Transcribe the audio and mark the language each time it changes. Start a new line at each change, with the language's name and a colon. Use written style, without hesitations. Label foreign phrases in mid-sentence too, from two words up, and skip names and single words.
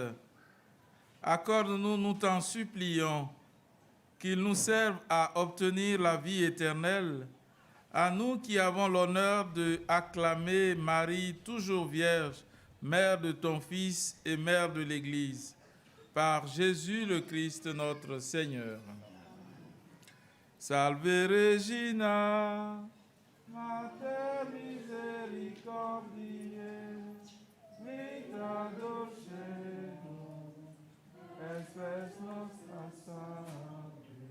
French: Accorde-nous, nous t'en supplions, qu'ils nous servent à obtenir la vie éternelle, à nous qui avons l'honneur de acclamer Marie, toujours vierge, mère de ton Fils et mère de l'Église, par Jésus le Christ notre Seigneur.
Latin: Salve Regina, Mater misericordiae, vita dulcedo, espes nostra salve.